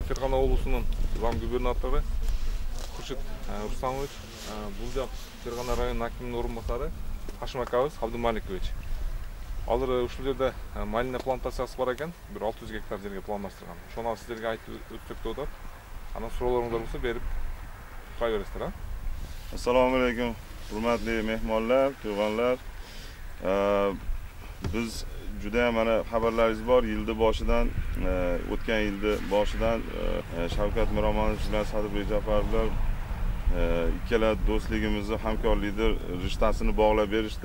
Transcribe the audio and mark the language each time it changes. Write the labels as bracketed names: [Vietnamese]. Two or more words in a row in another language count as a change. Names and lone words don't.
[Kyrgyz] Fergana облусунун зам губернатору Хуршид Рустамович, бул жак Fergana районунун акиминин орун басары Кашым акабыз Абдумаликович. Алар ушул жерде малина плантациясы бар экен, 600 гектар жерге пландаштырган. Ошону сиздерге айтып өтсөк деп атат. Анан суроолоруңдар болсо берип кай бересиздер, [Uzbek] Assalomu alaykum, hurmatli mehmonlar, to'g'onlar. Biz juda ham mana xabarlaringiz bor, yilni boshidan, o'tgan yilni boshidan Shavkat Miromonovich bilan Sadiq Jafar bilan ikkala do'stligimizni, hamkorlikni rishtasini bog'lab berishdi.